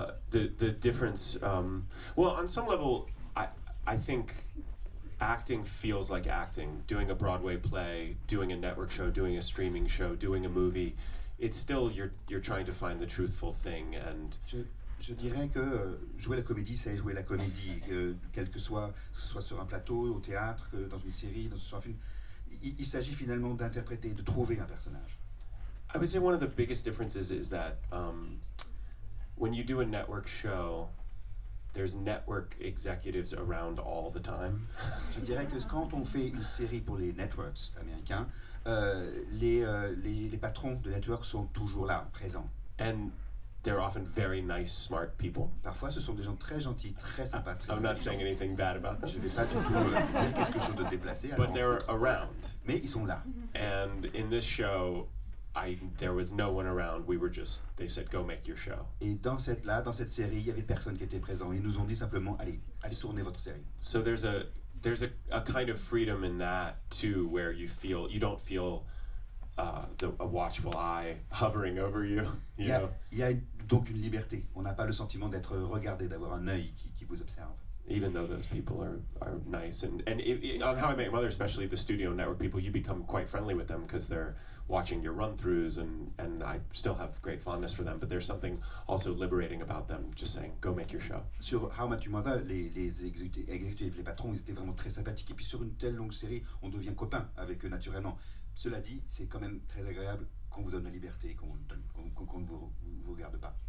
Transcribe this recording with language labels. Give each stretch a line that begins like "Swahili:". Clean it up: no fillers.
English: The difference, well, on some level, I think acting feels like acting. Doing a Broadway play, doing a network show, doing a streaming show, doing a movie, it's still you're trying to find the truthful thing. And
French: je dirais que jouer la comédie, c'est jouer la comédie, quel que ce soit sur un plateau, au théâtre, dans une série, sur un film. Il s'agit finalement d'interpréter, de trouver un personnage.
English: I would say one of the biggest differences is that when you do a network show, there's network executives around all the time.
French: Je dirais que quand on fait une série pour les networks américains, les patrons de networks sont toujours là, présents.
English: And they're often very nice, smart people.
French: Parfois, ce sont des gens très gentils, très sympas, très
English: I'm not saying anything bad about them.
French: Je ne vais pas du tout dire quelque chose de déplacé.
English: But they're around.
French: Mais ils sont là.
English: And in this show, there was no one around. They said, go make your show.
French: Et dans cette série, il y avait personne qui était présent. Ils nous ont dit simplement, allez tourner votre série.
English: So there's a kind of freedom in that too, where you don't feel a watchful eye hovering over you. You know?
French: Il y a donc une liberté. On n'a pas le sentiment d'être regardé, d'avoir un œil qui vous observe.
English: Even though those people are nice, and on How I Met Your Mother, especially the studio network people, you become quite friendly with them because they're watching your run-throughs, and I still have great fondness for them, but there's something also liberating about them, just saying, go make your show.
French: Sur How I Met Your Mother, les exécutifs, les patrons, ils étaient vraiment très sympathiques. Et puis sur une telle longue série, on devient copain avec eux naturellement. Cela dit, c'est quand même très agréable qu'on vous donne la liberté, qu'on ne vous regarde pas.